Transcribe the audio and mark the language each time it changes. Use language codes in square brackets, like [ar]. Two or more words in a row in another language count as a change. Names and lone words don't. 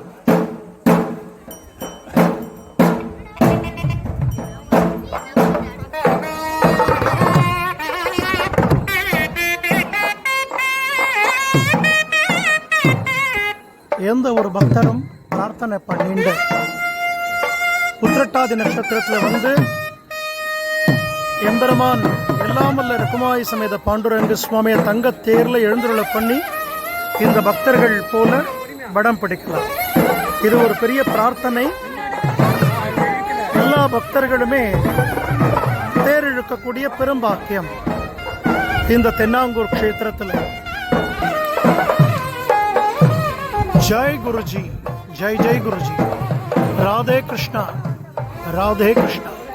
[ta] எந்த ஒரு பக்தரும் பிரார்த்தனை பண்ணிண்டு உத்திரட்டாதி நட்சத்திரத்தில் வந்து எம்பெருமான் எல்லாம் வல்ல ரகுமாயி சமேத பாண்டுரங்க சுவாமியை தங்க தேர்ல எழுந்துருள பண்ணி இந்த பக்தர்கள் போல வடம் பிடிக்கலாம். இது ஒரு பெரிய பிரார்த்தனை. எல்லா பக்தர்களுமே தேர் இழுக்கக்கூடிய பெரும்பாக்கியம் இந்த தென்னாங்கூர் க்ஷேத்திரத்தில். [hi] जय गुरुजी, जय जय गुरुजी. राधे कृष्णा, राधे कृष्णा.